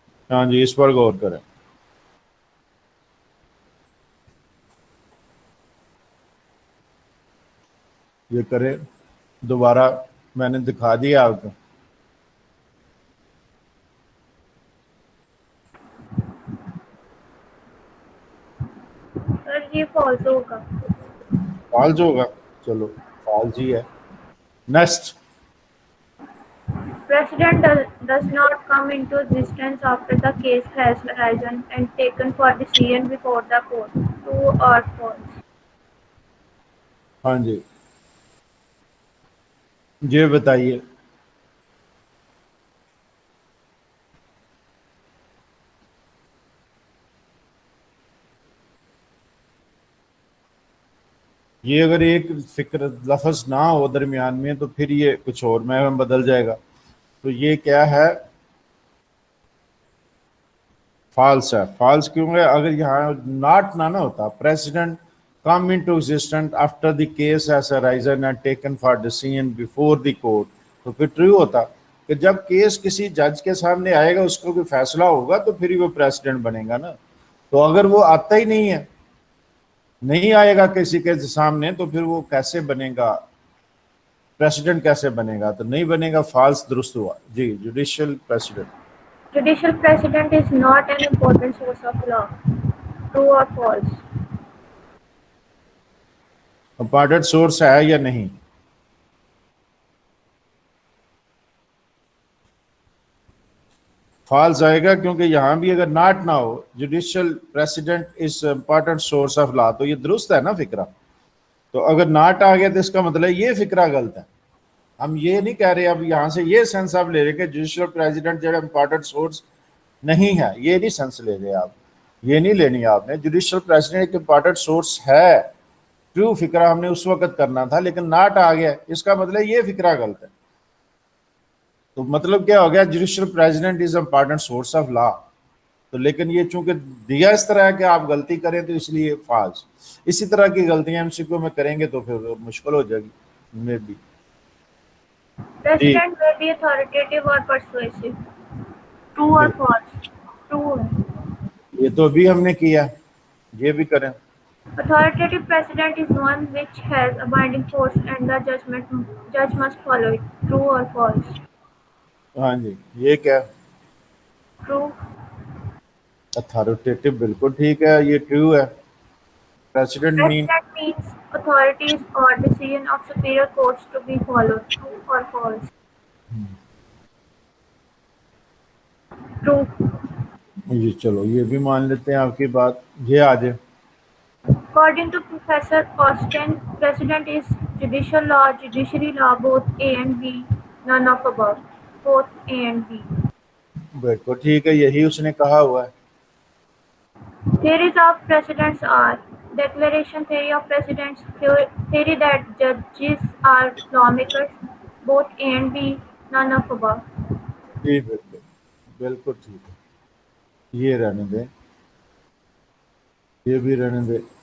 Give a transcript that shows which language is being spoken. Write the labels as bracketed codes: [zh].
[ur] ہاں جی اس پر غور کریں یہ کریں دوبارہ میں نے دکھا دیا آپ کو Sir, یہ false ہوگا. فالج ہوگا چلو فالج ہی ہے next [en] Precedent does not come into existence after the case has arisen and taken for decision before the court. True or false? [ur] ہاں جی یہ بتائیے یہ اگر ایک فکر لفظ نہ ہو درمیان میں تو پھر یہ کچھ اور میں بدل جائے گا تو یہ کیا ہے فالس ہے فالس کیوں ہے اگر یہاں ناٹ نہ ہوتا president [en] come into existence after the case has arisen and taken for decision before the court [ur] تو پھر ٹرو ہوتا کہ جب کیس کسی جج کے سامنے آئے گا اس کو کوئی فیصلہ ہوگا تو پھر ہی وہ پریسیڈنٹ بنے گا نا تو اگر وہ آتا ہی نہیں ہے نہیں آئے گا کسی کے سامنے تو پھر وہ کیسے بنے گا پریسیڈنٹ کیسے بنے گا تو نہیں بنے گا فالس درست ہوا جی judicial president [en] Judicial precedent is not an important source of law. True or false? [ur] Important source ہے یا نہیں؟ فالس آئے گا، کیونکہ یہاں بھی اگر ناٹ نہ ہو judicial president is important source of law, تو یہ درست ہے نا فکرہ. تو اگر ناٹ آ گیا تو اس کا مطلب یہ فکرہ غلط ہے. ہم یہ نہیں کہہ رہے، اب یہاں سے یہ سینس آپ لے رہے کہ جوڈیشل پریزیڈنٹ جو امپارٹنٹ سورس نہیں ہے، یہ نہیں سینس لے رہے آپ، یہ نہیں لینی آپ نے. جوڈیشل پریزیڈنٹ ایک امپارٹنٹ سورس ہے، ٹرو فکرہ ہم نے اس وقت کرنا تھا، لیکن ناٹ آ گیا، اس کا مطلب یہ فکرہ غلط ہے. تو مطلب کیا ہو گیا؟ Judicial president is important source of law. تو لیکن یہ چونکہ دیا اس طرح ہے کہ آپ غلطی کریں تو اس لیے فالس. اسی طرح کی غلطیاں ایم سی کیو میں کریں گے تو پھر مشکل ہو جائے گی. میں بھی [en] President may be authoritative or persuasive. True or false? True. [ur] یہ تو ابھی ہم نے کیا، یہ بھی کریں. [en] Authoritative precedent is one which has a binding force and the judge must follow it. True or false? [ur] ہاں جی، یہ کیا؟ [en] True. [ur] اتھارٹیٹو بالکل ٹھیک ہے، یہ ٹرو ہے. President main [en] Precedent means authorities or decision of superior courts to be followed. True or false? True. [ur] یہ چلو یہ بھی مان لیتے ہیں آپ کی بات. یہ آ جائے. [en] According to Professor Austin, precedent is judicial law, judiciary law, both A and B, none of above. Both A and B. [ur] بالکل ٹھیک ہے، یہی اس نے کہا ہوا ہے. [en] Theories of precedents are declaration theory of precedents, theory that judges are lawmakers, both A and B, none of above. [ur] جی بالکل بالکل ٹھیک ہے. یہ رہنے دیں، یہ بھی رہنے دیں.